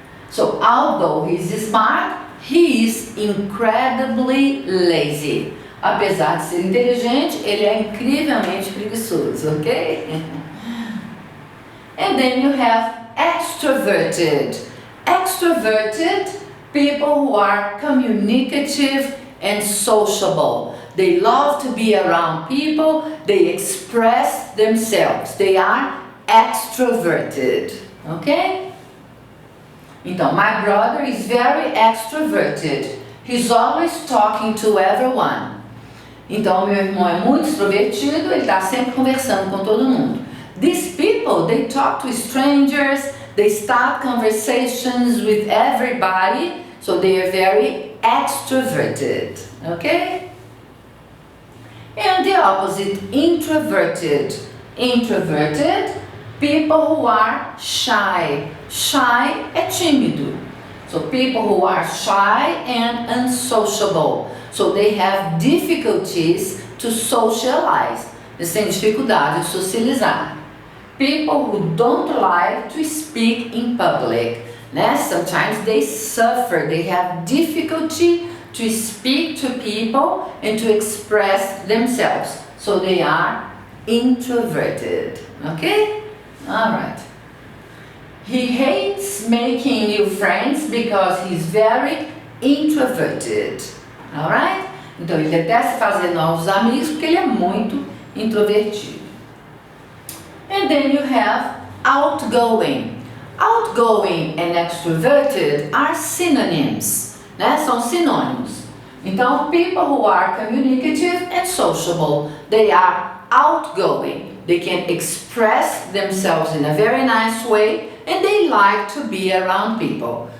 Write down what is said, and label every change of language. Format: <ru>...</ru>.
<en>So, although he's smart, he is incredibly lazy.</en> <pt>Apesar de ser inteligente, ele é incrivelmente preguiçoso, ok?</pt> <en>And then you have extroverted. Extroverted, people who are communicative and sociable. They love to be around people, they express themselves. They are extroverted, ok? Então, my brother is very extroverted. He's always talking to everyone.</en> <pt>Então, meu irmão é muito extrovertido, ele está sempre conversando com todo mundo.</pt> <en>These people, they talk to strangers, they start conversations with everybody, so they are very extroverted, okay? And the opposite, introverted. Introverted, people who are shy. Shy</en> <pt>é tímido.</pt> <en>So people who are shy and unsociable. So they have difficulties to socialize.</en> <pt>Eles têm dificuldade de socializar.</pt> <en>People who don't like to speak in public. Né? Sometimes they suffer. They have difficulty to speak to people and to express themselves. So they are introverted. Okay? All right. He hates making new friends because he's very introverted. Alright?</en> <pt>Então ele detesta fazer novos amigos porque ele é muito introvertido.</pt> <en>And then you have outgoing. Outgoing and extroverted are synonyms. Né?</en> <pt>São sinônimos.</pt> <en>Então, people who are communicative and sociable, they are outgoing. They can express themselves in a very nice way and they like to be around people.</en>